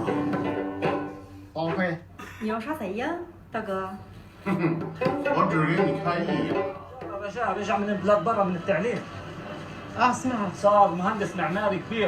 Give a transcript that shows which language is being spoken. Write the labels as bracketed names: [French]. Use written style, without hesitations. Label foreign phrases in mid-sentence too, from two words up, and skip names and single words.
[Chinese] 王辉，你要杀谁呀，大哥？我只给你看一眼。 [Arabic] رجع من البلاد برا من التعليم. سمعت. صار مهندس معماري كبير.